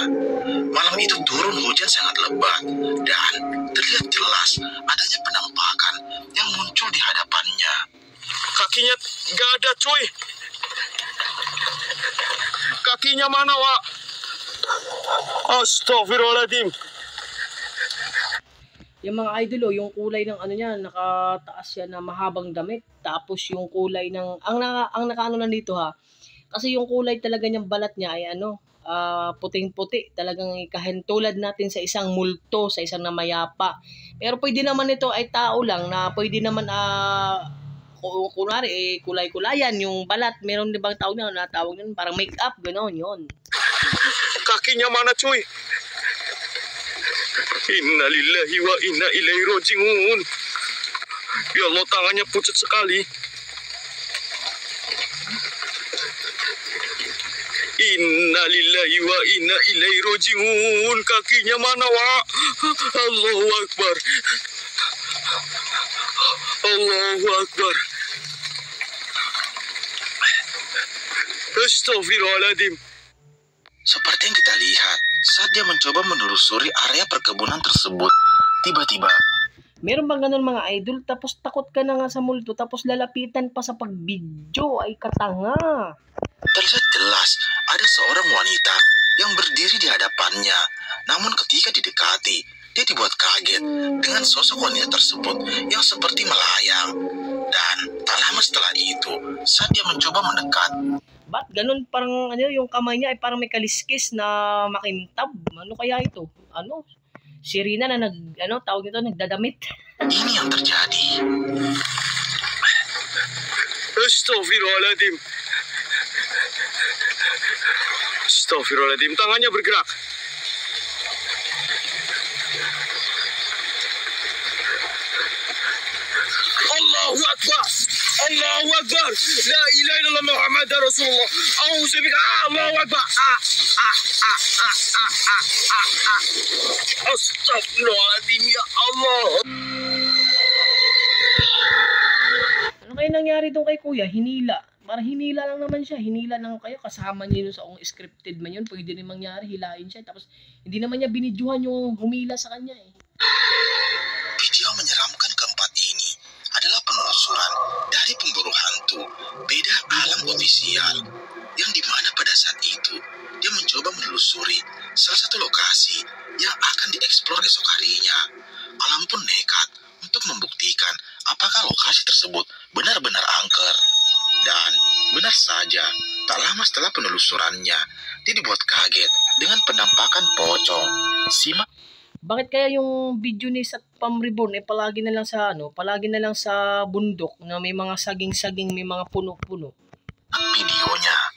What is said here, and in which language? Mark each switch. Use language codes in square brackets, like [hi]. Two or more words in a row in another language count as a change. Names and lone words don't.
[id] Malam itu turun hujan sangat lebat dan terlihat jelas adanya penampakan yang muncul di hadapannya. Kakinya gak ada cuy. Kakinya mana, Wak? [ar] أستغفر الله العظيم. [tl] Yung mga idol, yung kulay ng niya, nakataas siya na mahabang damit. Tapos yung kulay ng, ang nakaano na dito ha, kasi yung kulay talaga niyang balat niya ay puting-puti. Talagang kahintulad natin sa isang multo, sa isang namayapa. Pero pwede naman ito ay tao lang na pwede naman kunwari kulay-kulayan yung balat. Meron din bang tawag na natawag nun? Parang make-up, gano'n yun. [id] Kakinya mana, cuy? [ar] إنا لله وإنا إليه راجعون. [id] Ya Allah, tangannya pucat sekali. [ar] إنا لله وإنا إليه راجعون. [id] Kakinya mana, Wak? [ar] الله أكبر. الله أكبر. أستغفر الله العظيم. [id] Seperti yang kita lihat, saat dia mencoba menelusuri area perkebunan tersebut, Tiba-tiba, [tl] Meron bang ganun mga idol? Tapos takot ka na nga sa multo, tapos lalapitan pa sa pagbidyo. Ay katanga. [id] terlihat jelas ada seorang wanita yang berdiri di hadapannya. Namun ketika didekati, dia dibuat kaget dengan sosok wanita tersebut yang seperti melayang. Dan tak lama setelah itu, saat dia mencoba mendekat, [tl] Ba't ganun? Parang ano, yung kamay niya ay parang may kaliskis na makintab. Ano kaya ito? Ano? Si Rina na tawag nito, nagdadamit. [id] ini yang terjadi. [ar] أستغفر الله العظيم. أستغفر الله العظيم. [id] Tangannya bergerak. [ar] الله أكبر. الله أكبر. لا إله إلا الله محمد رسول الله. أعوذ بالله. الله أكبر. أستغفر الله العظيم يا الله. [tl] Ano kaya nangyari doon kay kuya? Hinila. Parang hinila lang naman siya. Hinila lang kayo. Kasama niya yun sa scripted man yun. Pwede rin mangyari. Hilain siya. Tapos hindi naman niya binidyohan yung humila sa kanya eh. [id] Video menyeramkan keempat ini adalah penelusuran dari pemburu hantu beda alam ofisial, yang dimana pada saat itu dia mencoba menelusuri salah satu lokasi yang akan dieksplor esok harinya. Alam pun nekat untuk membuktikan apakah lokasi tersebut benar-benar angker. Dan benar saja, tak lama setelah penelusurannya, dia dibuat kaget dengan penampakan pocong. Simak. [tl] Bakit kaya yung video ni Sat Pamribon eh palagi na lang sa bundok na may mga saging-saging, may mga puno-puno. [id] Videonya.